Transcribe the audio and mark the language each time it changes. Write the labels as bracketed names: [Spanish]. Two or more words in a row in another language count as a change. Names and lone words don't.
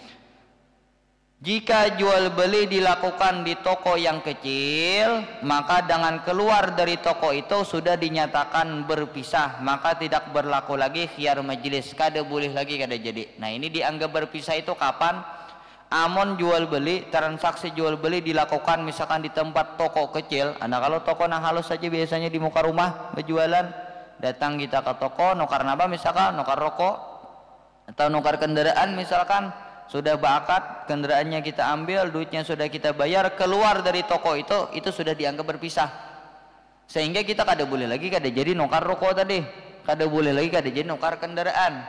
[Indonesian] Jika jual beli dilakukan di toko yang kecil, maka dengan keluar dari toko itu sudah dinyatakan berpisah, maka tidak berlaku lagi khiyar majelis, kada boleh lagi kada jadi. Nah, ini dianggap berpisah itu kapan? Amun jual beli, transaksi jual beli dilakukan misalkan di tempat toko kecil. [Banjar] Nah, kalau toko nang halus saja biasanya di muka rumah berjualan, datang kita ke toko, nukar apa misalkan, nukar rokok atau nukar kendaraan misalkan. [Indonesian] Sudah berakad, kendaraannya kita ambil, duitnya sudah kita bayar, keluar dari toko itu sudah dianggap berpisah. [Banjar] Sehingga kita kada boleh lagi kada jadi nukar rokok tadi, kada boleh lagi kada jadi nukar kendaraan.